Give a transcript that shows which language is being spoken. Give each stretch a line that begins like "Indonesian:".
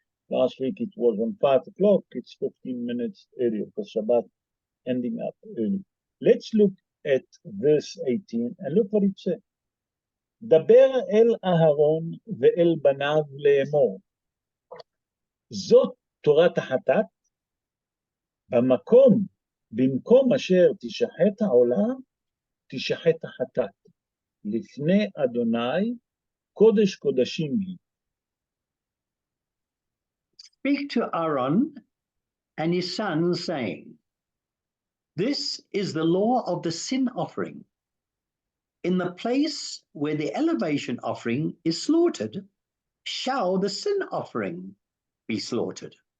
English: Last week it was on 5 o'clock. It's 15 minutes earlier because Shabbat ending up early. Let's look at verse 18 and look what it says.
Hebrew: דבר אל אהרון ואל בניו לאמור. זאת תורת החטאת, במקום אשר תשחט העולה, תשחט החטאת. לפני אדוני, קודש קודשים היא.
English: Speak to Aaron and his sons, saying, this is the law of the sin offering. In the place where the elevation offering is slaughtered, shall the sin offering be slaughtered.